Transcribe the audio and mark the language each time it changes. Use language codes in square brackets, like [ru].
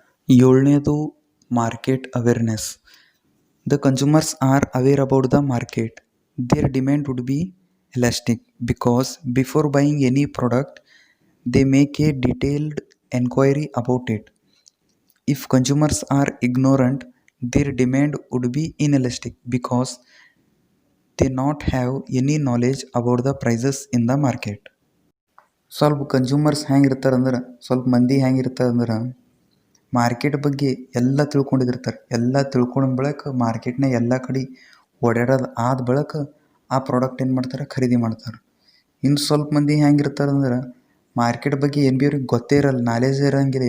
[en] 7ನೇದು market awareness. The consumers are aware about the market. Their demand would be elastic because before buying any product they make a detailed enquiry about it. If consumers are ignorant, their demand would be inelastic because they not have any knowledge about the prices in the market. [kn] ಸ್ವಲ್ಪ consumers ಹೆಂಗಿರ್ತಾರೆ ಅಂದ್ರೆ, ಸ್ವಲ್ಪ ಮಂದಿ ಹೆಂಗಿರ್ತಾರೆ ಅಂದ್ರೆ market ಬಗ್ಗೆ ಎಲ್ಲ ತಿಳ್ಕೊಂಡಿರ್ತಾರೆ. ಎಲ್ಲ ತಿಳ್ಕೊಂಡ ಬಳಿಕ ಮಾರ್ಕೆಟ್ನಾಗ ಎಲ್ಲ ಕಡೆ ಓಡಾಡೋದು ಆದ ಬಳಿಕ ಆ ಪ್ರಾಡಕ್ಟ್ ಏನು ಮಾಡ್ತಾರೆ, ಖರೀದಿ ಮಾಡ್ತಾರೆ. ಇನ್ನು ಸ್ವಲ್ಪ ಮಂದಿ ಹೆಂಗಿರ್ತಾರೆ ಅಂದ್ರೆ ಮಾರ್ಕೆಟ್ ಬಗ್ಗೆ ಏನು ಭೀ ಅವ್ರಿಗೆ ಗೊತ್ತೇ ಇರಲ್ಲ, ನಾಲೆಜ್ ಇರೋಂಗಿಲ್ಲ.